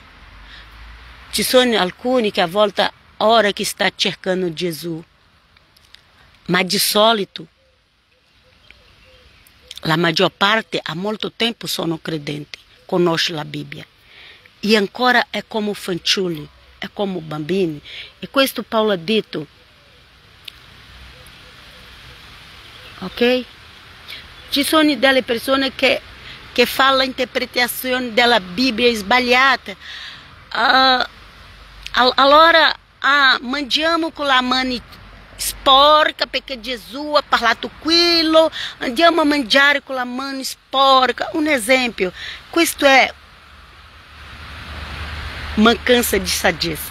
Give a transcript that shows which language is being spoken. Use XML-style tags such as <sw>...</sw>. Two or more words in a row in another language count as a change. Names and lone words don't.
<it>Ci sono alcuni che a volte ora che sta cercando Gesù, ma di solito la maggior parte ha molto tempo sono credenti, conosce la Bibbia, e ancora è come fanciulli, è come bambini. E questo Paolo ha detto, ok? Ci sono delle persone che</it> <pt>que fala a interpretação da Bíblia esbalhada.</pt> <it>Allora mangiamo con la mano sporca perché Gesù ha parlato quello, andiamo a mangiare con la mano sporca. Un esempio, questo è mancanza di saggezza.</it>